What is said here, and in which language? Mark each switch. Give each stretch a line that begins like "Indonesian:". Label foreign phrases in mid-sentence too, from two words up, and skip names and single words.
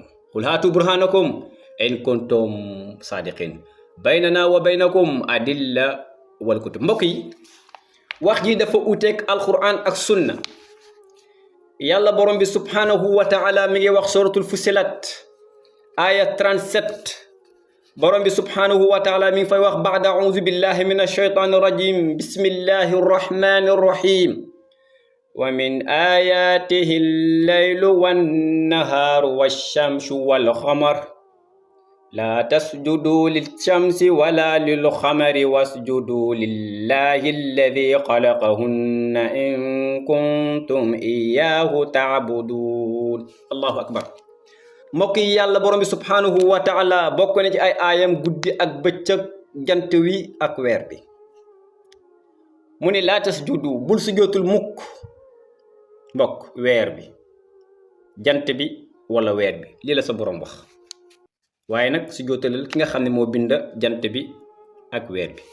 Arabic: قل هاتوا برهانكم إن كنتم صادقين بيننا وبينكم الأدلة والكتب.
Wolof: mbokk yi wax ji dafa uteeg alquran ak sunna. yàlla borom bi
Arabic: سبحانه وتعالى
Wolof: mi ngi wax
Arabic: سورة فصلت آية 37
Wolof: borom bi
Arabic: سبحانه وتعالى
Wolof: mi ngi fay wax
Arabic: بعد أعوذ بالله من الشيطان الرجيم بسم الله الرحمن الرحيم ومن آياته الليل والنهار والشمس والقمر لا تسجدوا للشمس ولا للقمر واسجدوا لله الذي خلقهن إن كنتم إياه تعبدون. الله أكبر.
Wolof: mbokk yi yàlla borom bi
Arabic: سبحانه وتعالى
Wolof: bokk na ci ay aayam guddi ak bëccëg jant wi ak weer bi mu ne
Arabic: لا تسجدوا
Wolof: bul sujootul mukk mbokk weer bi jant bi wala weer bi lii la sa borom wax waaye nag sujootalal ki nga xam ne moo bind jant bi ak weer bi.